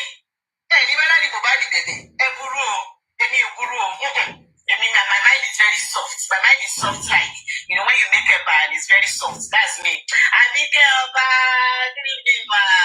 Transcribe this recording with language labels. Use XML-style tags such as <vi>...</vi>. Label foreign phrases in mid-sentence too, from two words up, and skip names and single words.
<yo>Ẹni bá láti bò bá dìde ẹ burú o, èmi ò burú o.</yo> <en>My mind is very soft. My mind is soft like, when you make a bad, it's very soft. That's me.</en> <yo>Àbíkẹ́ ọba,</yo> <en>good evening ma.</en>